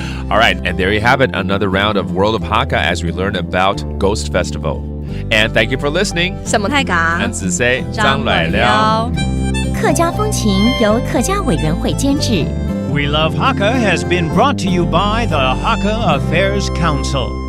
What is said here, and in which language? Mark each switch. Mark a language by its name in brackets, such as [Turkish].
[English] All right, and there you have it, another round of World of Hakka as we learn about Ghost Festival. And thank you for listening. 什么太嘎？俺子 say 张来了。 [Chinese] 客家风情由客家委员会监制。 [English] We Love Hakka has been brought to you by the Hakka Affairs Council.